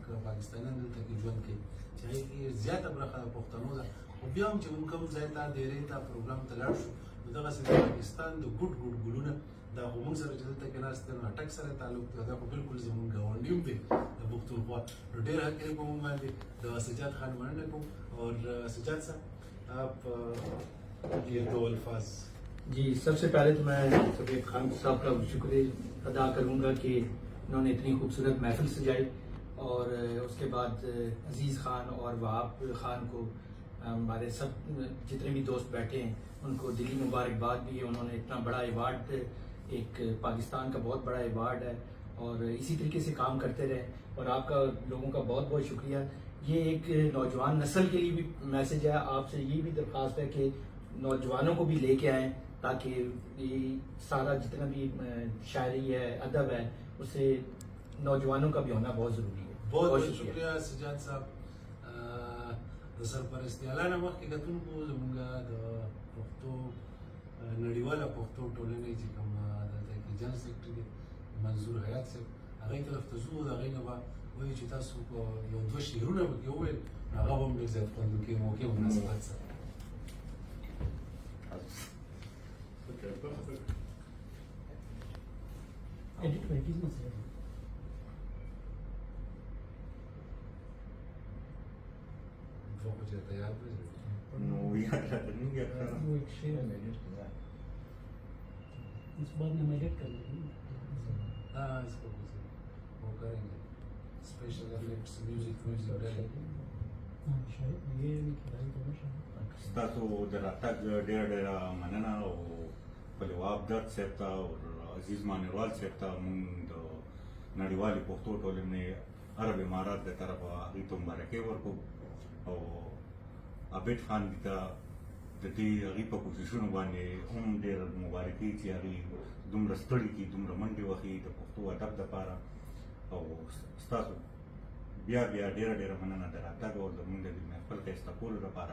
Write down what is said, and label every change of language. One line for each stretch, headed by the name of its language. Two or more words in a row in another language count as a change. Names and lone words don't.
Pashto: پاکستانیان دلته کې ژوند کوي چې هغې کې زیاته برخه د پښتنو ده خو بیا هم چې مونږ کوم ځای ته ډېرې ته پروګرام ته لاړ شو نو دغسې د پاکستان د ګډ ګلونه دا خو مونږ سره چې دلته کې ناست دی نو اټک سره تعلق دی دا خو بالکل زمونږ ګاونډي هم دی د پښتونخوا نو ډېر حق یې په مونږ باندې د سجاد خان مننه کوم
Urdu: اور سجاد صاحب آپ یہ دو الفاظ. جی سب سے پہلے تو میں سفید خان صاحب کا شکریہ ادا کروں گا کہ انہوں نے اتنی خوبصورت محفل سجائی اور اس کے بعد عزیز خان اور وہاب خان کو ہمارے سب جتنے بھی دوست بیٹھے ہیں ان کو دلی مبارکباد بھی ہے. انہوں نے اتنا بڑا ایوارڈ ایک پاکستان کا بہت بڑا ایوارڈ ہے اور اسی طریقے سے کام کرتے رہے اور آپ کا لوگوں کا بہت بہت شکریہ. یہ ایک نوجوان نسل کے لیے بھی میسج ہے. آپ سے یہ بھی درخواست ہے کہ نوجوانوں کو بھی لے کے آئیں تاکہ یہ سارا جتنا بھی شاعری ہے ادب ہے اسے نوجوانوں کا بھی ہونا بہت ضروری ہے. بہت بہت شکریہ سجاد صاحب.
Pashto: د سرپرستي اعلان مخکې کتونکو زموږ د پښتو نړیواله پښتو ټولنې چې کوم دلته کې جنرال سیکرټري دی منظور حیات صاحب هغې طرف ته ځو د هغې نه به وایي چې تاسو یو دوه شعرونه پکې وویل هغه به هم ډېر زیات خوندونکي موقع مناسبت سره. एडिट व्हाइट इज मसला
Urdu: وہ کچھ تیار ہو جائے No, یار نہیں گیا وہ ایک شعر ہے ایڈٹ کیا اس بار میں ایڈٹ کر لیں گے. ہاں اس کو کچھ وہ کریں گے
English: special effects music
Urdu: ڈالیں گے. ہاں شاید یہ کھلائی تو شاید
Pashto: تاسو د راتګ ډېره ډېره مننه او خپل واب درد صاحب ته او عزیز مانیروال صاحب ته مونږ د نړیوالې پښتو ټولنې عرب امارات د طرفه هغوی ته مبارکۍ ورکړو او عابد خان ته د دې هغوی په کوششونو باندې هم ډېر مبارکۍ چې هغوی دومره ستړي کړي دومره منډې وهي د پښتو ادب دپاره او ستاسو بیا ډېره ډېره مننه د راتګ او زموږ د دې محفل ښایسته کولو لپاره.